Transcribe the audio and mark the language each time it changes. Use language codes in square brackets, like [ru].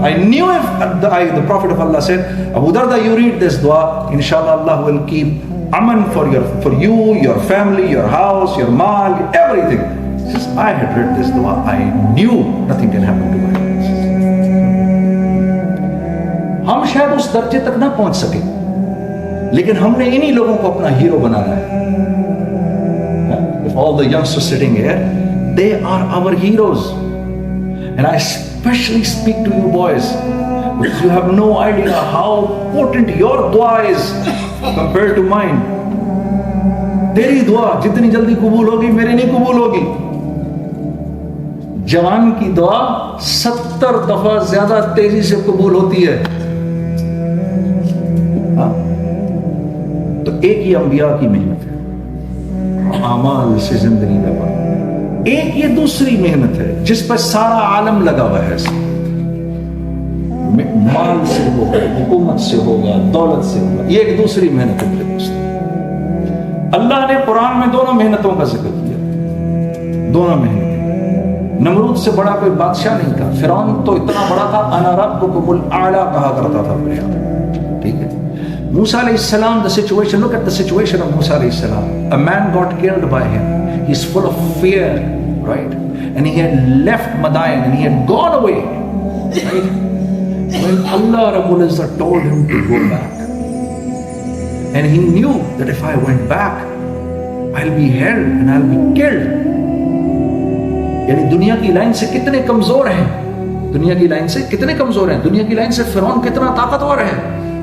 [en] I knew if the Prophet of Allah said, Abu Darda, you read this dua, inshallah Allah will keep aman for you, your family, your house, your mal, everything. Since I had read this dua, I knew nothing can happen to my house. [ur] ہم شاید اس درجے تک نہ پہنچ سکیں, لیکن ہم نے انہی لوگوں کو اپنا ہیرو بنانا ہے. [en] If all the youngsters sitting here, they are our heroes. And I especially speak to you boys, because you have no idea how potent your dua is compared to mine. [ur] تیری دعا جتنی جلدی قبول ہوگی میری نہیں قبول ہوگی. جوان کی دعا 70 دفعہ زیادہ تیزی سے قبول ہوتی ہے. تو ایک یہ انبیاء کی محنت ہے, اعمال سے زندگی میں بڑھ. ایک یہ دوسری محنت ہے جس پر سارا عالم لگا ہوا ہے, مال سے ہوگا, حکومت سے ہوگا, دولت سے ہوگا. یہ ایک دوسری محنت ہے میرے دوست. اللہ نے قرآن میں دونوں محنتوں کا ذکر کیا, دونوں محنتیں. نمرود سے بڑا کوئی بادشاہ نہیں تھا, فرعون تو اتنا بڑا تھا [ar] انا ربکم الاعلی [ur] کہا کرتا تھا اپنے آپ. ٹھیک ہے. [en] موسیٰ علیہ السلام, the situation, look at the situation of Musa alayhi salam. A man got killed by him. He's full of fear, right? And he had left Madain and he had gone away, right? When Allah Rabbul Izzat told him to go back, and he knew that if I went back, I'll be held and I'll be killed. [ur] یعنی دنیا کی line سے کتنے کمزور ہیں, دنیا کی line سے کتنے کمزور ہیں, دنیا کی لائن سے فرعون کتنا طاقتور ہے.